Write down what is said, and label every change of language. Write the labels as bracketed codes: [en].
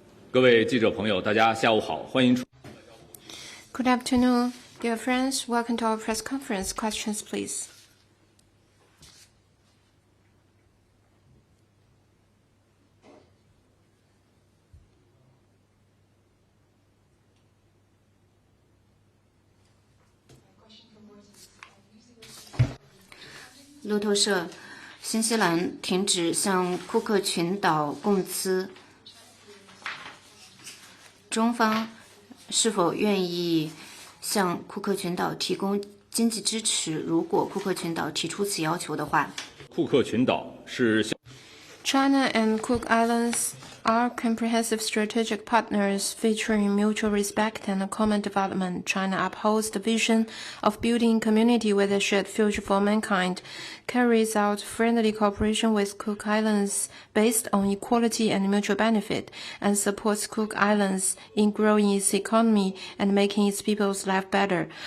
[zh] 各位记者朋友，大家下午好，欢迎出。 [en] Good afternoon, dear friends. Welcome to our press conference. Questions, please. [zh] 《路透社》：新西兰停止向库克群岛供资，中方是否愿意向库克群岛提供经济支持？如果库克群岛提出此要求的话，库克群岛是 [en] China and Cook Islands are comprehensive strategic partners featuring mutual respect and common development. China upholds the vision of building community with a shared future for mankind, carries out friendly cooperation with Cook Islands based on equality and mutual benefit, and supports Cook Islands in growing its economy and making its people's life better.